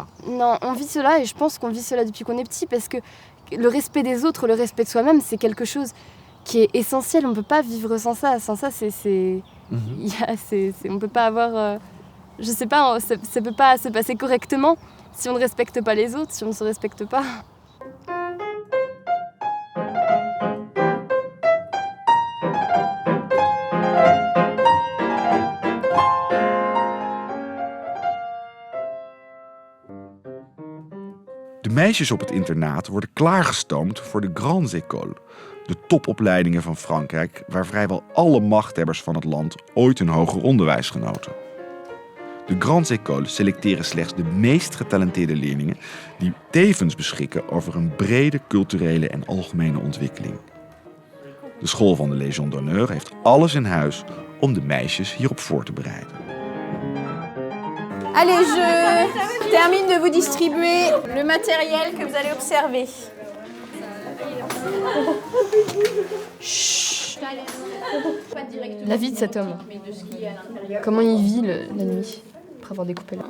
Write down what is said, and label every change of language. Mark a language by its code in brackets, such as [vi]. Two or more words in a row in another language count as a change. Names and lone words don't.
[fr] Non, on vit cela, et je pense qu'on vit cela depuis qu'on est petit, parce que le respect des autres, le respect de soi-même, c'est quelque chose qui est essentiel. On ne peut pas vivre sans ça. Sans ça, on ne peut pas avoir... je sais pas, ça ne peut pas se passer correctement si on ne respecte pas les autres, si on ne se respecte pas. [nl] De meisjes op het internaat worden klaargestoomd voor de Grandes Écoles, de topopleidingen van Frankrijk, waar vrijwel alle machthebbers van het land ooit hun hoger onderwijs genoten. De Grandes Écoles selecteren slechts de meest getalenteerde leerlingen die tevens beschikken over een brede culturele en algemene ontwikkeling. De school van de Légion d'honneur heeft alles in huis om de meisjes hierop voor te bereiden. [fr] Allez, je termine de vous distribuer le matériel que vous allez observer. La vie de cet homme. Comment il vit la nuit, après avoir découpé là.